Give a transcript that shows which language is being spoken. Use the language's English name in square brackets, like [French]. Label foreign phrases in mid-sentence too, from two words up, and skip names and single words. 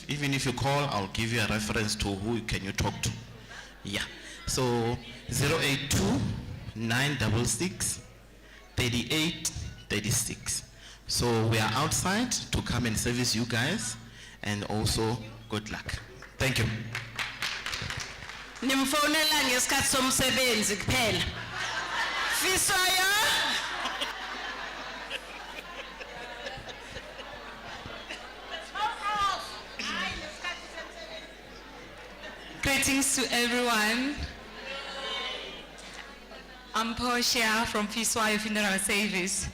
[English] Even if you call, I'll give you a reference to who can you talk to. Yeah. So 082 966 3836. So we are outside to come and service you guys, and also good luck. Thank you. [Zulu] Nimfonela ngesikhathi somsebenzi kuphela. Fisayo. [English] Greetings to everyone. I'm Portia from Fiswayo Funeral Service.